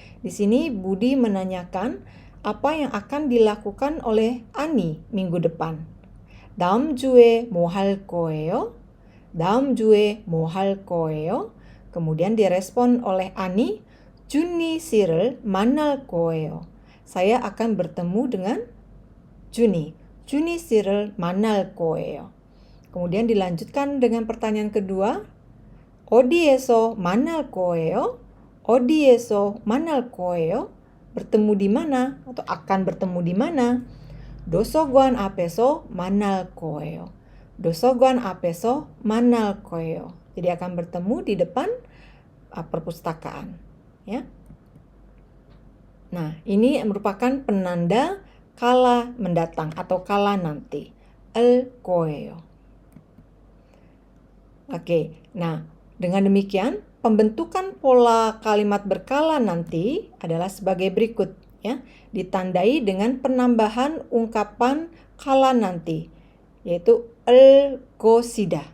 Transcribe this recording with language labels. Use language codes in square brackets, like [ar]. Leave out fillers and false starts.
[id] Di sini Budi menanyakan apa yang akan dilakukan oleh Ani minggu depan. [ko] 다음 주에 뭐 할 거예요? 다음 주에 뭐 할 거예요? [id] Kemudian direspon oleh Ani, [ko] Juni 씨를 만날 거예요. [id] Saya akan bertemu dengan Juni. [ko] Juni 씨를 만날 거예요. [id] Kemudian dilanjutkan dengan pertanyaan kedua, [ko] 어디에서 만날 거예요? 어디에서 만날 거예요? [id] Bertemu di mana atau akan bertemu di mana? [ko] 도서관 앞에서 만날 거예요. 도서관 앞에서 만날 거예요. [id] Jadi akan bertemu di depan perpustakaan, ya. Nah, ini merupakan penanda kala mendatang atau kala nanti. [ko] El 거예요. [id] Oke, nah dengan demikian pembentukan pola kalimat berkala nanti adalah sebagai berikut ya, ditandai dengan penambahan ungkapan kala nanti yaitu el gosida.